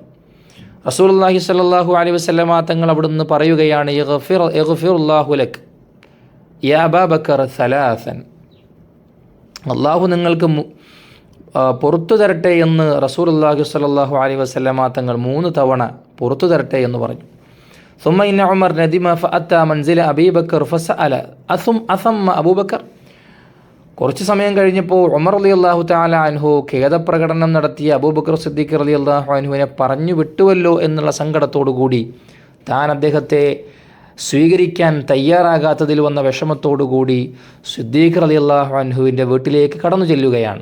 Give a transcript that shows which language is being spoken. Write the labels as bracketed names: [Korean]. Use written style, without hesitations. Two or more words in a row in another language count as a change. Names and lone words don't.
[Arabic] رسول الله صلى الله عليه وسلم [Malayalam] തങ്ങൾ അവിടുന്ന് പറയുകയാണ്, [Arabic] يغفر الله لك يا أبو بكر ثلاثا, [Malayalam] അള്ളാഹു നിങ്ങൾക്ക് പുറത്തു തരട്ടെ എന്ന് [Arabic] رسول الله صلى الله عليه وسلم [Malayalam] തങ്ങൾ 3 തവണ പുറത്തു തരട്ടെ എന്ന് പറഞ്ഞു. [Arabic] ثم إن عمر ندم فأتى منزل أبي بكر فسأل أثم أبو بكر. [Malayalam] കുറച്ച് സമയം കഴിഞ്ഞപ്പോൾ ഉമർ [Arabic] رضي الله تعالى عنه [Malayalam] ഖേദപ്രകടനം നടത്തിയ അബൂബക്കർ സിദ്ദീഖ് [Arabic] رضي الله عنه [Malayalam] പറഞ്ഞു വിട്ടുവല്ലോ എന്നുള്ള സങ്കടത്തോടു കൂടി, താൻ അദ്ദേഹത്തെ സ്വീകരിക്കാൻ തയ്യാറാകാത്തതിൽ വന്ന വിഷമത്തോടു കൂടി സിദ്ദീഖ് [Arabic] رضي الله عنه [Malayalam] വീട്ടിലേക്ക് കടന്നു ചെല്ലുകയാണ്.